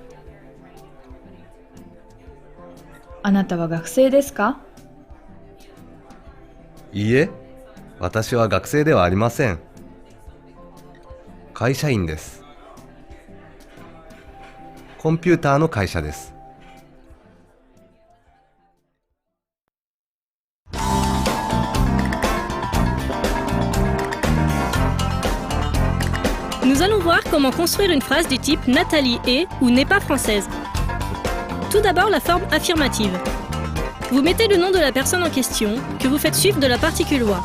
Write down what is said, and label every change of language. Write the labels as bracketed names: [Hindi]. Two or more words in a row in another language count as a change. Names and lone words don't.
[Japanese] あなたは学生ですか？いいえ、私は学生ではありません。会社員です。コンピューターの会社です。 [French] Nous allons voir comment construire une phrase du type Nathalie est ou n'est pas française. Tout d'abord, la forme affirmative. Vous mettez le nom de la personne en question, que vous faites suivre de la particule wa.